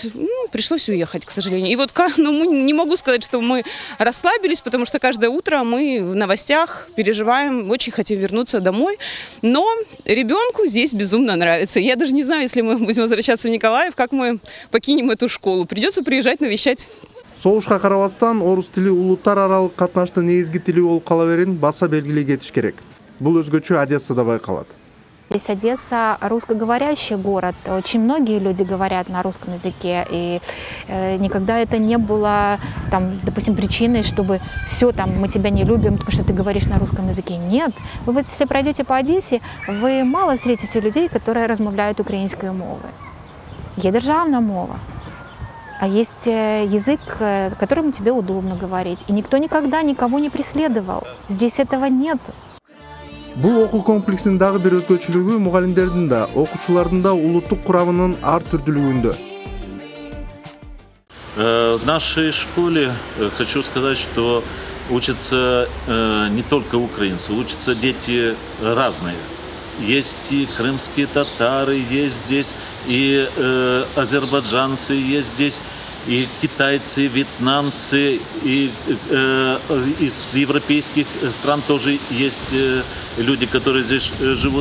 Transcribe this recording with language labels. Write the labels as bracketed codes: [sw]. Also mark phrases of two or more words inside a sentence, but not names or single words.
[ru] Пришлось уехать, к сожалению. И вот не могу сказать, что мы расслабились, потому что каждое утро мы в новостях переживаем, очень хотим вернуться домой. Но ребенку здесь безумно нравится. Я даже не знаю, если мы будем возвращаться в Николаев, как мы покинем эту школу. Придется приезжать навещать. [ky] Согушка карабастан орус тили улуттар аралык катнаштын негизги тили болуп кала берин баса белгилей кетиш керек. Бул өзгөчө Одессада байкалат. [ru] Здесь Одесса русскоговорящий город. Очень многие люди говорят на русском языке. И никогда это не было, там, допустим, причиной, чтобы все, там, мы тебя не любим, потому что ты говоришь на русском языке. Нет. Вы вот, если пройдете по Одессе, вы мало встретите людей, которые [uk] размовляют украинской мовой. Є державна мова. [ru] А есть язык, которым тебе удобно говорить. И никто никогда никого не преследовал. Здесь этого нет. [ky] Бул окуу комплексинин дагы бир өзгөчөлүгү мугалимдердин да, окуучулардын да улуттук курамынын ар түрдүүлүгүндө. [ru] В нашей школе хочу сказать, что учатся не только украинцы, учатся дети разные. Есть и крымские татары, есть здесь и азербайджанцы, есть здесь и китайцы, и вьетнамцы, и из европейских стран тоже есть люди, которые здесь живут.